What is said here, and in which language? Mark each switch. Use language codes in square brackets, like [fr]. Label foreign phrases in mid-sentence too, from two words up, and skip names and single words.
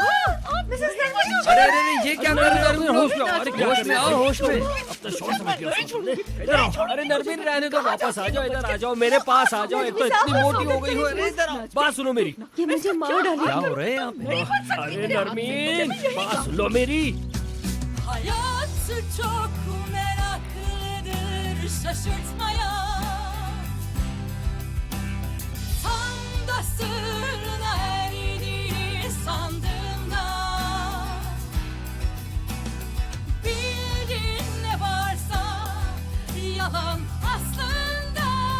[hi] अरे अरे अरे, ये क्या कर रहे हो नरमीन? होश में आओ। अरे होश में आओ, होश में। अब तो शोर समझ गया। इधर आओ। अरे नरमीन रहने दो, वापस आ जाओ, इधर आ जाओ, मेरे पास आ जाओ। एक तो इतनी मोटी हो गई हो। अरे इधर आओ, बात सुनो मेरी। ये मुझे मार डालेगी। क्या हो रहा है यहाँ पे? अरे नरमीन, बात सुन लो मेरी। [tr] Hayat çok meraklıdır şaşırtmaya. Tam da sırrına erdiğini sandığımda bildin ne varsa yalan aslında.